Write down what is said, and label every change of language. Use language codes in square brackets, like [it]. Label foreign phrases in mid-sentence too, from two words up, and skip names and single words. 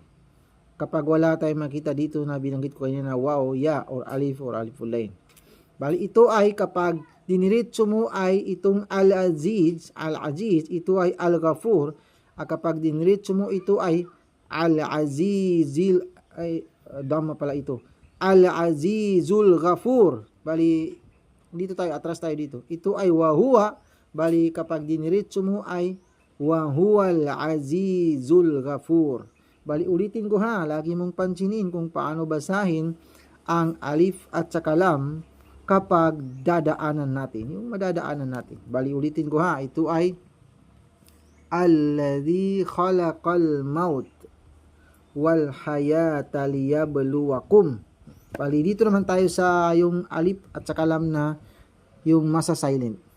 [tl] Kapag wala tayong makita dito na binanggit ko kanina na waw, ya, or aliful line. Bali, ito ay kapag diniritso mo ay itong al-aziz, ito ay al-ghafur. Kapag diniritso mo ito ay al-azizil, ay dama pala ito. [ar] العزيز الغفور. [tl] Bali, dito tayo, atras tayo dito. Ito ay wahuwa. Bali, kapag diniritso mo ay [ar] وهو العزيز الغفور. [tl] Bali, ulitin ko ha. Lagi mong pansinin kung paano basahin ang alif at saka lam kapag dadaanan natin. Yung madadaanan natin. Bali, ulitin ko ha. Ito ay [ar] الذي خلق الموت والحياة ليبلوكم. [tl] Bali, dito naman tayo sa yung alif at saka lam na yung masa silent.